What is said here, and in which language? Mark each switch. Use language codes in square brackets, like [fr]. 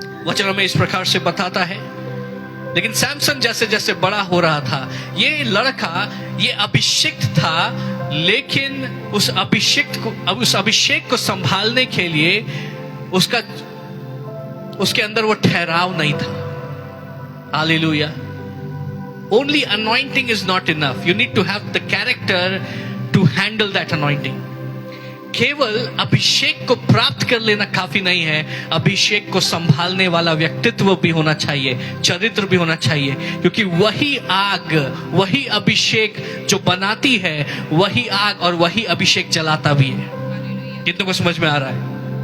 [hi] वचन में इस प्रकार से बताता है। लेकिन सैमसन जैसे जैसे बड़ा हो रहा था, ये लड़का, ये अभिषिक्त था, लेकिन उस अभिषेक को संभालने के लिए उसके अंदर वो ठहराव नहीं था। Hallelujah. [en] Only anointing is not enough. You need to have the character to handle that anointing. [hi] केवल अभिषेक को प्राप्त कर लेना काफी नहीं है, अभिषेक को संभालने वाला व्यक्तित्व भी होना चाहिए, चरित्र भी होना चाहिए, क्योंकि वही आग, वही अभिषेक जो बनाती है, वही आग और वही अभिषेक जलाता भी है। कितनों को समझ में आ रहा है?